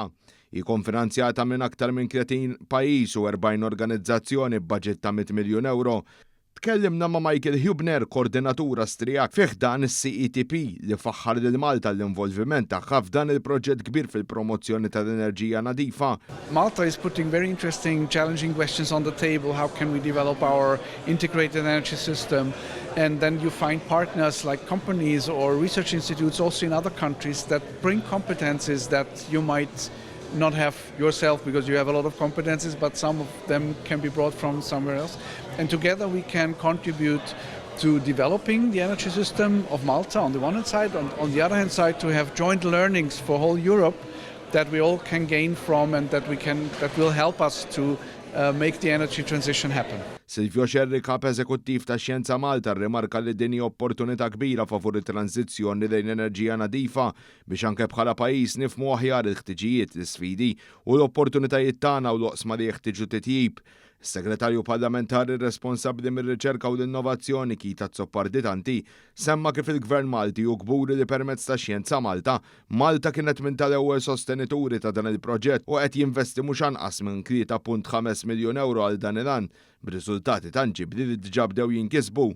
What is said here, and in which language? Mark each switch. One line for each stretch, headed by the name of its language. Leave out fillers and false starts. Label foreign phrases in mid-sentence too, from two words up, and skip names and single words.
Maltese: Ikun finanzjata minn aktar minn 30 pajjiż u 40 organizzazzjoni b'baġġett ta' 100 miljun euro. Tkellimna ma' Michael Hubner, koordinatur Awstrijak fih dan is-CET li faħħar lil Malta l-involviment tagħha f'dan il-proġett kbir fil-promozzjoni tal-enerġija nadifa.
English: Malta is putting very interesting, challenging questions on the table. How can we develop our integrated energy system? And then you find partners like companies or research institutes also in other countries that bring competencies that you might not have yourself because you have a lot of competencies, but some of them can be brought from somewhere else. And together we can contribute to developing the energy system of Malta on the one hand side, on the other hand side to have joint learnings for whole Europe that we all can gain from and that will help us to make the energy transition happen.
Maltese: Silvio Xerri, kap eżekuttiv ta' Xjenza Malta, rrimarka li din opportunità kbira favur it-tranzizzjoni lejn enerġija nadifa biex anke bħala pajjiż nifhmu aħjar il-ħtiġijiet, l-isfidi u l-opportunitajiet tagħna u l-oqsma li jeħtieġu titjib. Is-Segretarju Parlamentari responsabbli mir-riċerka u l-innovazzjoni Kita Rappreżentanti semma kif il-Gvern Malti u gburi li permezz ta' Xjenza Malta, Malta kienet minn tal-ewwel sostenituri ta' dan il-proġett u qed jinvesti mhux anqas minn 3.5 miljun euro għal dan il-għan b'riżultati tanġibli li diġà bdew jinkisbu.